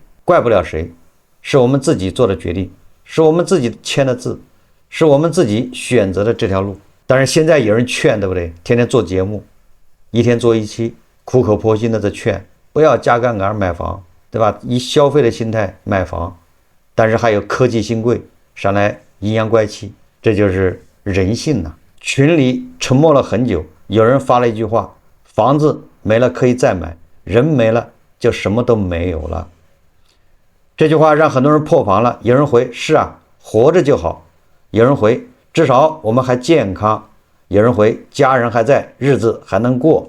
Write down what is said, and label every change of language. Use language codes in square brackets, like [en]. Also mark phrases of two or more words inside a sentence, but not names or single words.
[zh] 怪不了誰，是我們自己做的決定，是我們自己簽的字，是我們自己選擇的這條路。但是現在有人勸，對不对？天天做節目，一天做一期，苦口婆心的在勸不要加槓桿買房，对吧？以消費的心態買房，但是還有科技新貴上來陰陽怪氣，這就是人性吶。群裡沉默了很久，有人發了一句話：房子沒了可以再買，人沒了就什麼都沒有了。這句話讓很多人破防了。有人回：是啊，活着就好。有人回：至少我們還健康。有人回：家人還在，日子還能過。